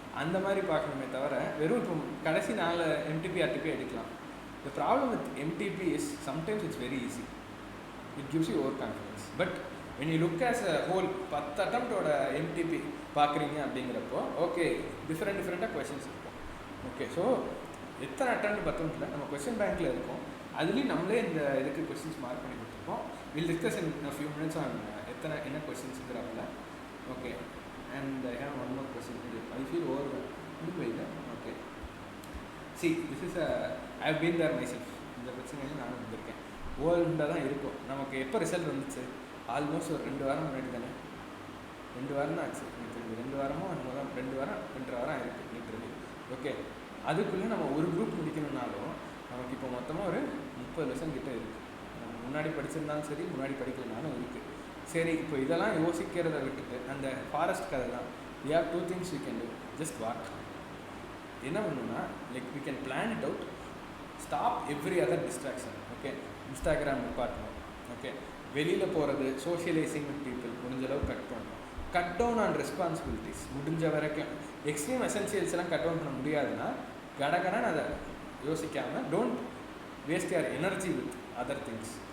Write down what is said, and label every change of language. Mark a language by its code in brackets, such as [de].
[ta] அந்த மாதிரி பார்க்கணுமே தவிர வெறும் இப்போ கடைசி 4 MTP RTP எடுக்கலாம். [en] The problem with MTP is sometimes it's very easy. It gives you overconfidence. But when you look as a whole [ta] 10 அட்டம்ப்டோட MTP பார்க்குறீங்க அப்படிங்கிறப்போ ஓகே டிஃப்ரெண்ட்டாக கொஸ்டின்ஸ் இருக்கும். ஓகே, ஸோ எத்தனை அட்டம்ப்ட் 10 இல்லை, நம்ம கொஸ்டின் பேங்க்கில் இருக்கும். அதுலேயும் நம்மளே இந்த இதுக்கு கொஸ்டின்ஸ் மார்க் பண்ணி கொடுத்துருக்கோம். [en] will discuss in few minutes on [ta] என்ன கொஸ்டின்ஸுங்கிறப்பல. [en] Okay, and I have one more question. I feel over இல்லை. Okay, see this is I have been there myself. [ta] இந்த பிரச்சனையில் நானும் வந்திருக்கேன். ஓவர்டாக தான் இருக்கும். நமக்கு எப்போ ரிசல்ட் வந்துச்சு? ஆல்மோஸ்ட் ஒரு 2 வாரம் முன்னாடி தானே, 2 வாரம் தான் ஆச்சு எனக்கு தெரிஞ்சு. 2 வாரமோ நம்ம தான் 2 வாரம் 2.5 வாரம் ஆயிருக்கு லிட்டரலி. ஓகே, அதுக்குள்ளே நம்ம ஒரு குரூப் முடிக்கணும்னாலும் நமக்கு இப்போ மொத்தமாக ஒரு 30 லெசன் கிட்டே இருக்குது. நம்ம முன்னாடி படிச்சிருந்தாலும் சரி, முன்னாடி படிக்கலனாலும் இருக்குது. சரி, இப்போ இதெல்லாம் யோசிக்கிறத விட்டுட்டு அந்த ஃபாரஸ்ட் கதை தான். [en] we have 2 things we can do. just walk. [ta] என்ன பண்ணணும்னா [en] Like we can plan it out, stop every other distraction. [ta] Okay, Instagram நிப்பாட்டணும். Okay, வெளியில் போகிறது, [en] socialising with people [ta] முடிஞ்ச அளவு கட் பண்ணணும். [en] cut down on responsibilities [ta] முடிஞ்ச வரைக்கும். [en] extreme essentials [ta] எல்லாம் கட் டவுன் பண்ண முடியாதுன்னா கடகடன்னு அதை யோசிக்காமல் [en] Don't waste your energy with other things.